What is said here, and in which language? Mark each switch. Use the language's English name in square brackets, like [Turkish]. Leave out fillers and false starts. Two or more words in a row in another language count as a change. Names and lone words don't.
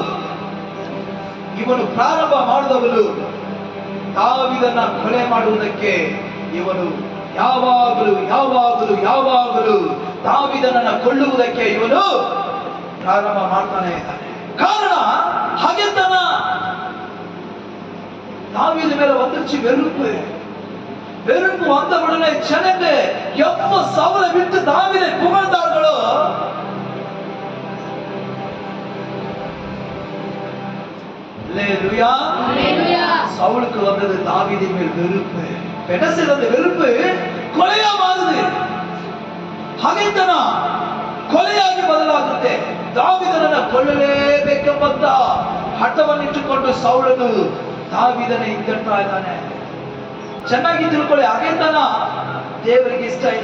[Kannada] ಇವನು ಪ್ರಾರಂಭ ಮಾಡಿದವನು ದಾವೀದನ ಕೊಲೆ ಮಾಡುವುದಕ್ಕೆ ಇವನು ಯಾವಾಗಲೂ ಯಾವಾಗಲೂ ಯಾವಾಗಲೂ ದಾವೀದನನ್ನ ಕೊಲ್ಲುವುದಕ್ಕೆ ಇವನು ಪ್ರಾರಂಭ ಮಾಡ್ತಾನೆ ಇದ್ದಾನೆ. ಕಾರಣ ಹಗೆತನ. [Tamil] தாவீது மேல வந்துருச்சு வெறுப்பு. வெறுப்பு வந்த உடனே ஜனங்க எப்ப சவுலை விட்டு தாவீதை புகழ்ந்தார்களோ அல்லேலூயா, சவுலுக்கு வந்தது தாவீதின் மேல் வெறுப்பு. என்ன செய்த வெறுப்பு கொலையா மாறுது. [Kannada] ಹಗೆತನ ಕೊಲೆಯಾಗಿ ಬದಲಾಗುತ್ತೆ. ದಾವೀದನನ್ನ ಕೊಲ್ಲಲೇಬೇಕೆಂಬಂತ ಹಠವನ್ನಿಟ್ಟುಕೊಂಡು ಸೌಲನು ದಾವೀದನ ಹಿಂದಡ್ತಾ ಇದ್ದಾನೆ. ಚೆನ್ನಾಗಿ ತಿಳ್ಕೊಳ್ಳಿ, ಹಗೆತನ ದೇವರಿಗೆ ಇಷ್ಟ ಇಲ್ಲ.